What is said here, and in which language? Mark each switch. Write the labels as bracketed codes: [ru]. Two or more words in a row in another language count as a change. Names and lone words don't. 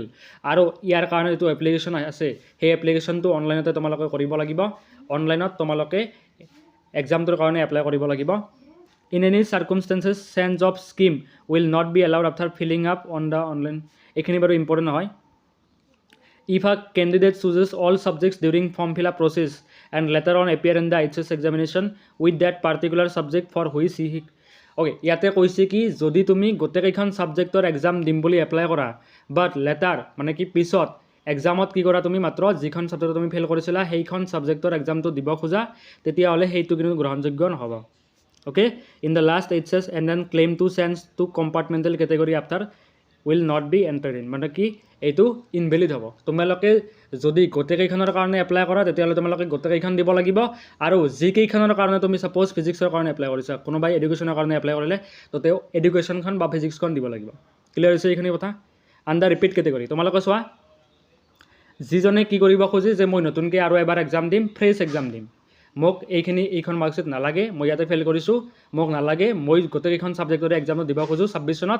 [as] আৰু ইয়াৰ কাৰণে যিটো এপ্লিকেশ্যন আছে, সেই এপ্লিকেশ্যনটো অনলাইনতে তোমালোকে কৰিব লাগিব। অনলাইনত তোমালোকে এক্সামটোৰ কাৰণে এপ্লাই কৰিব লাগিব। [en] In any circumstances change of scheme will not be allowed after filling up on the online. [as] এইখিনি বাৰু ইম্পৰ্টেণ্ট নহয়। [en] If a candidate chooses all subjects during form fill-up process and later on appear in the HS examination with that particular subject for which he [as] অ'কে, ইয়াতে কৈছে কি, যদি তুমি গোটেইকেইখন ছাবজেক্টৰ এক্সাম দিম বুলি এপ্লাই কৰা, [en] but later [as] পিছত এক্সামত কি কৰা, তুমি মাত্ৰ যিখন ছাবজেক্টত তুমি ফেইল কৰিছিলা সেইখন ছাবজেক্টৰ এক্সামটো দিব খোজা, তেতিয়াহ'লে সেইটো কিন্তু গ্ৰহণযোগ্য নহ'ব। [en] Okay, in the last HS and then claim to change to compartmental category after will not be entered in, [as] মানে কি এইটো ইনভেলিড হ'ব। তোমালোকে যদি গোটেইকেইখনৰ কাৰণে এপ্লাই কৰা, তেতিয়াহ'লে তোমালোকে গোটেইকেইখন দিব লাগিব। আৰু যিকেইখনৰ কাৰণে তুমি ছাপ'জ ফিজিক্সৰ কাৰণে এপ্লাই কৰিছা, কোনোবাই এডুকেশ্যনৰ কাৰণে এপ্লাই কৰিলে, তো তেওঁ এডুকেশ্যনখন বা ফিজিক্সখন দিব লাগিব। ক্লিয়াৰ হৈছে এইখিনি কথা? [en] under repeat category [as] তোমালোকে চোৱা, যিজনে কি কৰিব খোজে যে মই নতুনকৈ আৰু এবাৰ এক্সাম দিম, [en] fresh exam [as] দিম, মোক এইখন মাৰ্কশ্বিট নালাগে, মই ইয়াতে ফেইল কৰিছোঁ, মোক নালাগে, মই গোটেইকেইখন ছাবজেক্টৰে এক্সামত দিব খোজোঁ 26 চনত।